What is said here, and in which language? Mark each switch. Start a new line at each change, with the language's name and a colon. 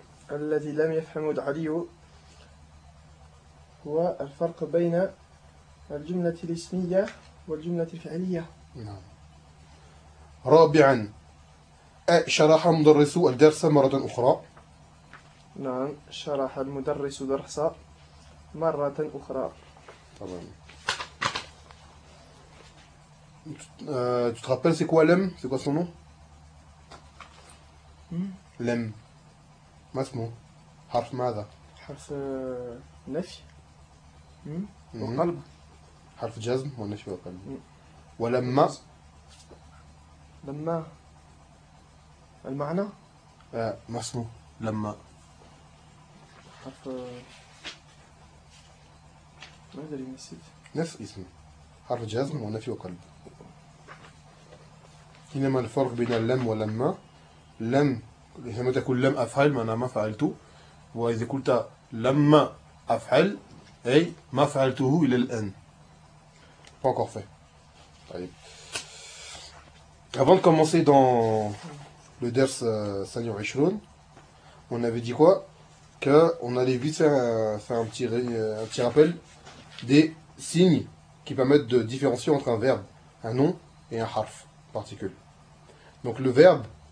Arabic: الذي لم يفهم علي هو الفرق بين الجملة الاسمية والجملة الفعلية. نعم. رابعا شرح مدرس الدرس مرة أخرى. نعم شرح المدرس درس مرة أخرى.
French: طبعا tu te rappelles c'est quoi l'âme, c'est quoi son nom?
Arabic: لم ما اسمه حرف ماذا؟ حرف نفي وقلب. حرف جزم ونفي وقلب. ولما لما المعنى ما اسمه لما حرف ما ادري نسيت نفس اسمه حرف جزم ونفي وقلب. إنما الفرق بين لم ولما لم لما تقول لم أفعل معناها ما فعلته، وإذا قلت لما أفعل أي ما فعلته إلى الآن.
French: Pas encore fait. طيب. Avant de commencer dans le ders 25, on avait dit quoi? Qu'on allait vite faire un petit rappel des signes qui permettent de différencier entre un verbe, un nom et un harf particule. Donc le verbe.